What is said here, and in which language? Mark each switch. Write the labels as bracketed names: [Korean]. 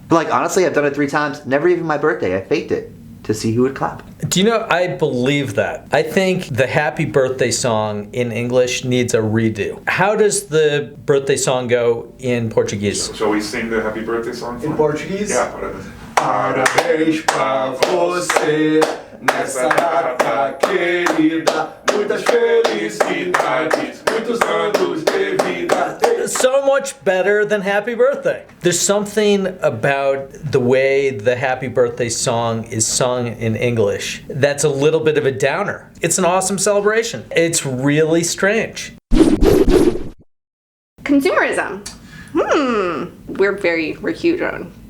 [English] But like, honestly, I've done it 3 times. Never even my birthday. I faked it to see who would clap. Do you know, I believe that. I think the happy birthday song in English needs a redo. How does the birthday song go in Portuguese? Shall we sing the happy birthday song? In Portuguese? Yeah. [Portuguese] Parabéns pra você nessa data querida. Muitas felicidades, muitos anos de vida. [English] So much better than happy birthday. There's something about the way the happy birthday song is sung in English that's a little bit of a downer. It's an awesome celebration. It's really strange. Consumerism. We're huge on.